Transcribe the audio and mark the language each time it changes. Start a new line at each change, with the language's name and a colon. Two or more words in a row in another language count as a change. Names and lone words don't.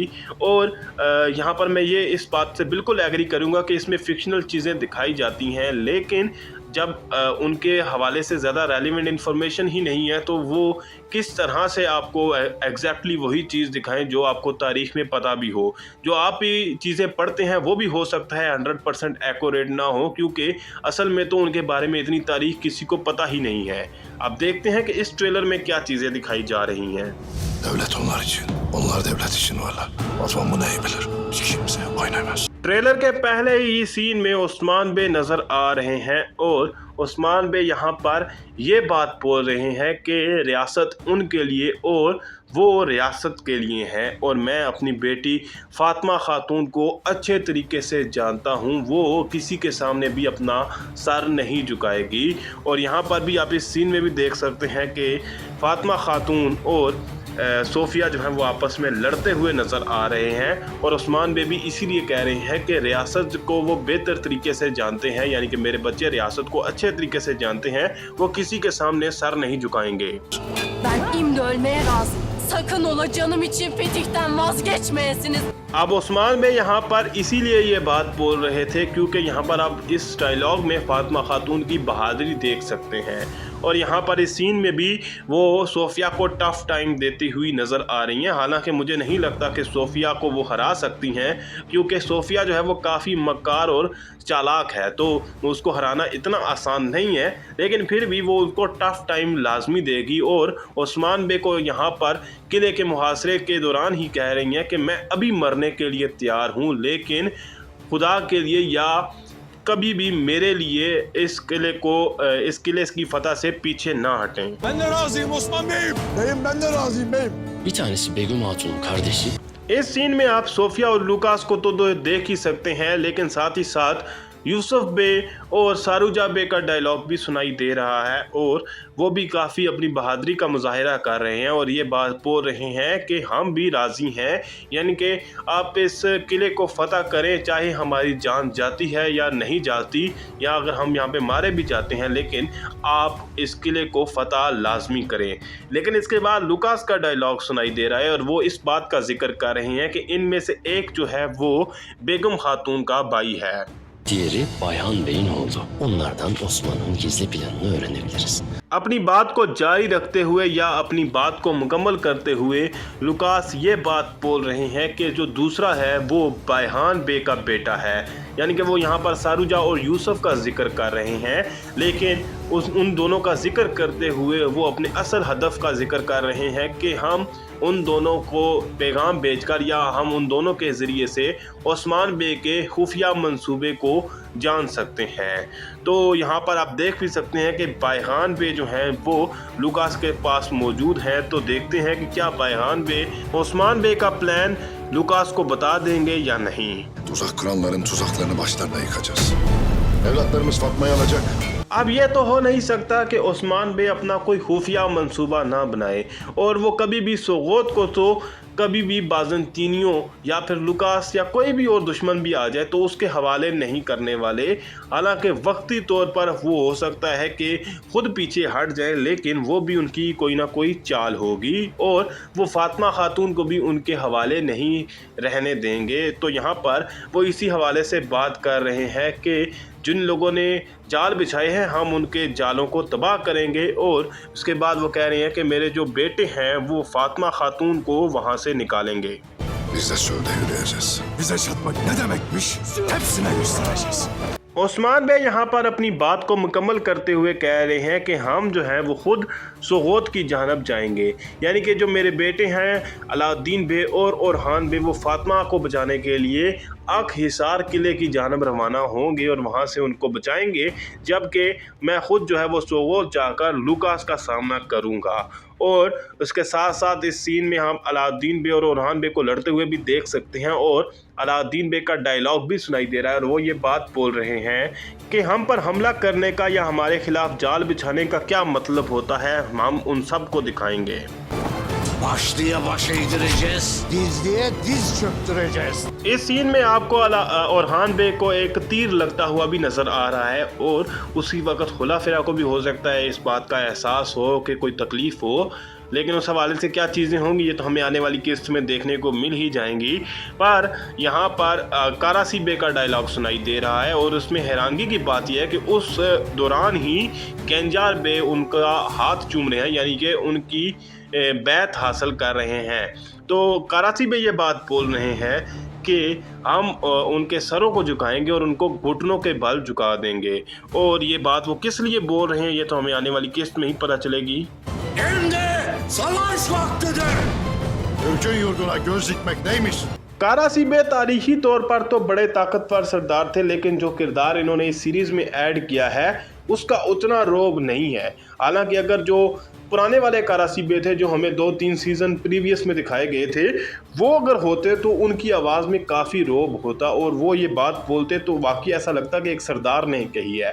Urdu: اور یہاں پر میں یہ اس بات سے بالکل ایگری کروں گا کہ اس میں فکشنل چیزیں دکھائی جاتی ہیں، لیکن جب ان کے حوالے سے زیادہ
English: relevant information
Urdu: ہی نہیں ہے تو وہ کس طرح سے آپ کو ایگزیکٹلی وہی چیز دکھائیں جو آپ کو تاریخ میں پتا بھی ہو. جو آپ ہی چیزیں پڑھتے ہیں وہ بھی ہو سکتا ہے 100% ایکیوریٹ نہ ہو، کیونکہ اصل میں تو ان کے بارے میں اتنی تاریخ کسی کو پتا ہی نہیں ہے. اب دیکھتے ہیں کہ اس ٹریلر میں کیا چیزیں دکھائی جا رہی ہیں.
Turkish: Devlet onlar için, onlar devlet için varlar. Osman bunu iyi bilir. Hiç kimse oynamaz.
Urdu: ٹریلر کے پہلے ہی سین میں عثمان بے نظر آ رہے ہیں اور عثمان بے یہاں پر یہ بات بول رہے ہیں کہ ریاست ان کے لیے اور وہ ریاست کے لیے ہے اور میں اپنی بیٹی فاطمہ خاتون کو اچھے طریقے سے جانتا ہوں، وہ کسی کے سامنے بھی اپنا سر نہیں جھکائے گی. اور یہاں پر بھی آپ اس سین میں بھی دیکھ سکتے ہیں کہ فاطمہ خاتون اور صوفیہ جو ہے وہ آپس میں لڑتے ہوئے نظر آ رہے ہیں اور عثمان بے بھی اسی لیے کہہ رہے ہیں کہ ریاست کو وہ بہتر طریقے سے جانتے ہیں، یعنی کہ میرے بچے ریاست کو اچھے طریقے سے جانتے ہیں، وہ کسی کے سامنے سر نہیں جھکائیں گے.
Turkish: Ben imdi ölmeye razıyım. Sakın ola canım için fetihten vazgeçmeyesiniz.
Urdu: اب عثمان بے یہاں پر اسی لیے یہ بات بول رہے تھے کیونکہ یہاں پر آپ اس ڈائیلاگ میں فاطمہ خاتون کی بہادری دیکھ سکتے ہیں اور یہاں پر اس سین میں بھی وہ صوفیہ کو
English: tough time
Urdu: دیتی ہوئی نظر آ رہی ہیں. حالانکہ مجھے نہیں لگتا کہ صوفیہ کو وہ ہرا سکتی ہیں، کیونکہ صوفیہ جو ہے وہ کافی مکار اور چالاک ہے، تو اس کو ہرانا اتنا آسان نہیں ہے، لیکن پھر بھی وہ اس کو
English: tough time
Urdu: لازمی دے گی. اور عثمان بے کو یہاں پر قلعے کے محاصرے کے دوران ہی کہہ رہی ہیں کہ میں ابھی مرنے کے لیے تیار ہوں، لیکن خدا کے لیے یا کبھی بھی میرے لیے اس قلعے کی فتح سے پیچھے نہ ہٹیں.
Turkish: Ben de razıyım Osman Bey'im. Beyim ben de razıyım beyim. Bir tanesi Begüm Hatun'un kardeşi.
Urdu: اس سین میں آپ صوفیہ اور لوکاس کو تو دیکھ ہی سکتے ہیں، لیکن ساتھ ہی ساتھ یوسف بے اور ساروجا بے کا ڈائیلاگ بھی سنائی دے رہا ہے اور وہ بھی کافی اپنی بہادری کا مظاہرہ کر رہے ہیں اور یہ بات بول رہے ہیں کہ ہم بھی راضی ہیں، یعنی کہ آپ اس قلعے کو فتح کریں، چاہے ہماری جان جاتی ہے یا نہیں جاتی، یا اگر ہم یہاں پہ مارے بھی جاتے ہیں، لیکن آپ اس قلعے کو فتح لازمی کریں. لیکن اس کے بعد لوکاس کا ڈائیلاگ سنائی دے رہا ہے اور وہ اس بات کا ذکر کر رہے ہیں کہ ان میں سے ایک جو ہے وہ بیگم خاتون کا بھائی ہے.
Turkish: Diğeri Bayhan Bey'in oğlu. Onlardan Osman'ın gizli planını öğrenebiliriz.
Urdu: اپنی بات کو جاری رکھتے ہوئے یا اپنی بات کو مکمل کرتے ہوئے لوکاس یہ بات بول رہے ہیں کہ جو دوسرا ہے وہ بایہان بے کا بیٹا ہے، یعنی کہ وہ یہاں پر ساروجا اور یوسف کا ذکر کر رہے ہیں، لیکن ان دونوں کا ذکر کرتے ہوئے وہ اپنے اصل ہدف کا ذکر کر رہے ہیں کہ ہم ان دونوں کو پیغام بھیج کر یا ہم ان دونوں کے ذریعے سے عثمان بے کے خفیہ منصوبے کو جان سکتے ہیں. تو یہاں پر آپ دیکھ بھی سکتے ہیں کہ بایہان بے جو ہیں وہ لوکاس کے پاس موجود ہیں. تو دیکھتے ہیں کہ کیا بایہان بے عثمان بے کا پلان لوکاس کو بتا دیں گے یا نہیں.
Turkish: Tuzak kuranların tuzaklarını başlarına yıkacağız. Evlatlarımız Fatma'yı alacak.
Urdu: اب یہ تو ہو نہیں سکتا کہ عثمان بے اپنا کوئی خفیہ منصوبہ نہ بنائے اور وہ کبھی بھی سوگوت کو تو کبھی بھی بازنطینیوں یا پھر لوکاس یا کوئی بھی اور دشمن بھی آ جائے تو اس کے حوالے نہیں کرنے والے. حالانکہ وقتی طور پر وہ ہو سکتا ہے کہ خود پیچھے ہٹ جائے، لیکن وہ بھی ان کی کوئی نہ کوئی چال ہوگی اور وہ فاطمہ خاتون کو بھی ان کے حوالے نہیں رہنے دیں گے. تو یہاں پر وہ اسی حوالے سے بات کر رہے ہیں کہ جن لوگوں نے جال بچھائے ہیں ہم ان کے جالوں کو تباہ کریں گے. اور اس کے بعد وہ کہہ رہے ہیں کہ میرے جو بیٹے ہیں وہ فاطمہ خاتون کو وہاں سے نکالیں گے.
Turkish: Biz de şurada yürüyeceğiz. Bize çatmak ne demekmiş? Hepsine göstereceğiz.
Urdu: عثمان بے یہاں پر اپنی بات کو مکمل کرتے ہوئے کہہ رہے ہیں کہ ہم جو ہے وہ خود سوگوت کی جانب جائیں گے، یعنی کہ جو میرے بیٹے ہیں علاؤالدین بے اور اورہان بے وہ فاطمہ کو بچانے کے لیے اک حصار قلعے کی جانب روانہ ہوں گے اور وہاں سے ان کو بچائیں گے، جبکہ میں خود جو ہے وہ سوگوت جا کر لوکاس کا سامنا کروں گا. اور اس کے ساتھ ساتھ اس سین میں ہم علاؤالدین بے اور اورہان بے کو لڑتے ہوئے بھی دیکھ سکتے ہیں اور علاؤالدین بے کا ڈائیلاگ بھی سنائی دے رہا ہے اور وہ یہ بات بول رہے ہیں کہ ہم پر حملہ کرنے کا یا ہمارے خلاف جال بچھانے کا کیا مطلب ہوتا ہے، ہم ان سب کو دکھائیں گے.
Turkish: Başlıya baş eğdireceğiz, dizliye diz çöktüreceğiz.
Urdu: اس سین میں آپ کو اورہان بے کو ایک تیر لگتا ہوا بھی نظر آ رہا ہے اور اسی وقت کھلا پھرا کو بھی ہو سکتا ہے اس بات کا احساس ہو کہ کوئی تکلیف ہو، لیکن اس حوالے سے کیا چیزیں ہوں گی یہ تو ہمیں آنے والی قسط میں دیکھنے کو مل ہی جائیں گی. پر یہاں پر کاراسی بے کا ڈائیلاگ سنائی دے رہا ہے اور اس میں حیرانگی کی بات یہ ہے کہ اس دوران ہی کنجار بے ان کا ہاتھ چوم رہے ہیں، یعنی کہ ان کی بیعت حاصل کر رہے ہیں. تو کاراسی بے یہ بات بول رہے ہیں کہ ہم ان کے سروں کو جھکائیں گے اور ان کو گھٹنوں کے بل جھکا دیں گے. اور یہ بات وہ کس لیے بول رہے ہیں یہ تو ہمیں آنے والی قسط میں ہی پتا چلے گی.
Turkish: Şimdi savaş vaktidir. Türk'ün yurduna göz dikmek neymiş?
Urdu: کاراسی بے تاریخی طور پر تو بڑے طاقتور سردار تھے، لیکن جو کردار انہوں نے اس سیریز میں ایڈ کیا ہے اس کا اتنا رعب نہیں ہے. حالانکہ اگر جو پرانے والے کاراسی بے تھے جو ہمیں 2-3
English: season previous
Urdu: میں دکھائے گئے تھے وہ اگر ہوتے تو ان کی آواز میں کافی رعب ہوتا اور وہ یہ بات بولتے تو واقعی ایسا لگتا کہ ایک سردار نے کہی ہے.